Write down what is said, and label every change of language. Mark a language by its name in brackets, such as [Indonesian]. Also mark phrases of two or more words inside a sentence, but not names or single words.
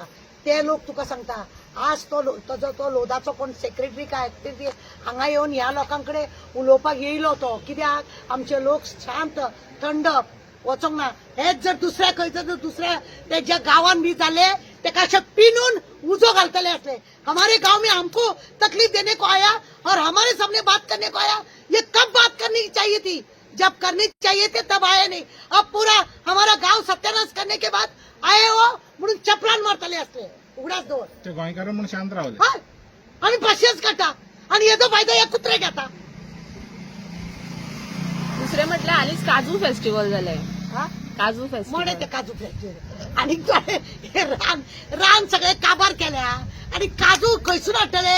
[Konkani] ते लोक तुका सांगता, आज तो लोधाचो कोण सेक्रेटरी काय हांगा येवन ह्या लोकांकडे उलोवपाक येयलो तो, कित्याक आमचे लोक शांत थंड वचोंक ना. हेच जर दुसऱ्या खंयचं जर दुसऱ्या तेज्या गांवान बी जाले, तेका अशें पिनून उजो घालतले असले. [Hindi] हमारे गांव में हमको तकलीफ देने को आया और हमारे सामने बात करने को आया. ये कब बात करनी चाहिए थी? जब करनी चाहिए थे तब आए नहीं. अब पूरा हमारा गांव सत्यानाश करने के बाद आए हो [Konkani] म्हणून चपलान मारतले असले. उगडाच दवर ते गोंयकार म्हणून शांत रावले, आणि भाशेच काढता, आणि येदो फायदा हे कुत्रे घेता. दुसरे म्हटलं आलीच काजू फेस्टिवल झालंय. काजू मोडे फेस्टिवल ते काजू फेस्टिवल, आणि हे रान सगळे काबार केल्या, आणि काजू खंयसून हाडटले?